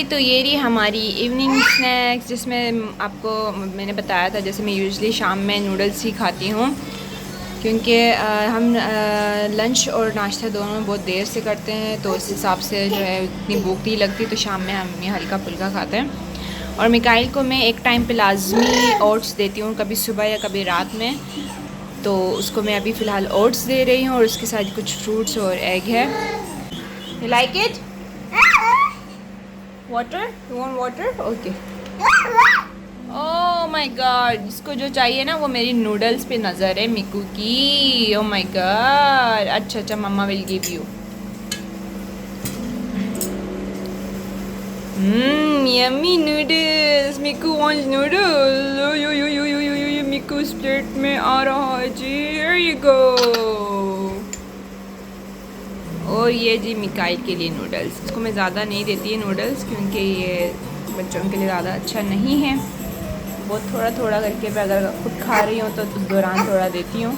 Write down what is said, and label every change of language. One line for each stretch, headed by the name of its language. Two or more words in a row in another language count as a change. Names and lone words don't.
Hindi: तो ये रही हमारी
English: evening snacks,
Hindi: जिसमें आपको मैंने बताया था जैसे मैं यूजुअली शाम में नूडल्स ही खाती हूँ, क्योंकि हम लंच और नाश्ता दोनों बहुत देर से करते हैं, तो इस हिसाब से जो है इतनी भूख नहीं लगती, तो शाम में हम ये हल्का फुल्का खाते हैं। और मिकाइल को मैं एक टाइम पे लाजमी ओट्स देती हूँ, कभी सुबह या कभी रात में, तो उसको मैं अभी फ़िलहाल ओट्स दे रही हूँ, और उसके साथ कुछ फ्रूट्स और एग है।
English: You like it? Water? You want water? OK. Oh my God,
Hindi: इसको जो चाहिए ना वो मेरी नूडल्स पे नज़र है मिकू की।
English: Oh my God,
Hindi: अच्छा अच्छा,
English: Mamma will give you. Yummy noodles, Miku wants noodles.
Hindi: ओ यो यो यो यो यो यो, मिकू प्लेट में आ रहा है जी।
English: Here you go.
Hindi: और ये जी मिकाइल के लिए नूडल्स, इसको मैं ज़्यादा नहीं देती है नूडल्स क्योंकि ये बच्चों के लिए ज़्यादा अच्छा नहीं है। बहुत थोड़ा थोड़ा करके मैं अगर खुद खा रही हूँ तो उस दौरान थोड़ा देती हूँ।